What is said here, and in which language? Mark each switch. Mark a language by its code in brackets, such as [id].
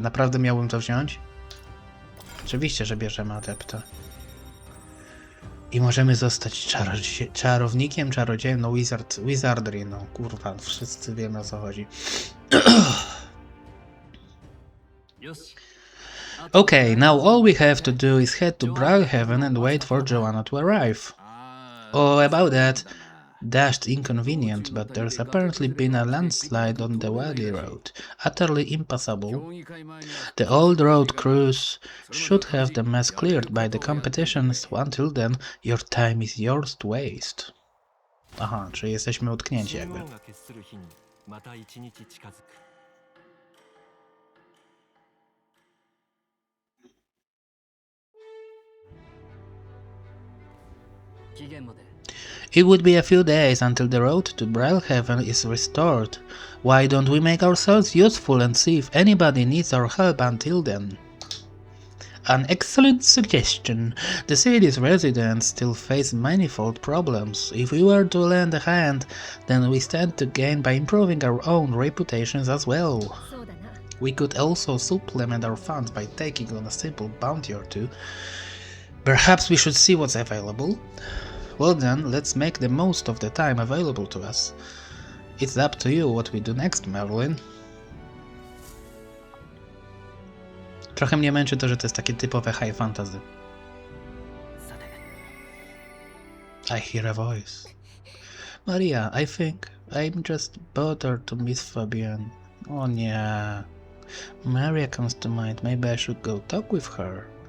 [pl] Naprawdę miałbym to wziąć? Oczywiście, że bierzemy Adepta. I możemy zostać czarownikiem, czarodziejem, no wizardry, no kurwa, wszyscy wiemy o co chodzi. [en] Okay, now all we have to do is head to Brownhaven and wait for Joanna to arrive. Oh, about that. dashed inconvenient, but there's apparently been a landslide on the Wadi Road, utterly impassable. The old road crews should have the mess cleared by the competitions. Until then, your time is yours to waste. [pl] Aha, czyli jesteśmy utknięci jakby. [en] It would be a few days until the road to Brailhaven is restored. Why don't we make ourselves useful and see if anybody needs our help until then? An excellent suggestion. The city's residents still face manifold problems. If we were to lend a hand, then we stand to gain by improving our own reputations as well. We could also supplement our funds by taking on a simple bounty or two. Perhaps we should see what's available. Well then, let's make the most of the time available to us. It's up to you what we do next, Merlin. [pl] Trochę mnie męczy to, że to jest takie typowe high fantasy. [en] I hear a voice. Maria, I think I'm just bothered to Miss Fabienne. [pl] O nie. [en] Maria comes to mind. Maybe I should go talk with her.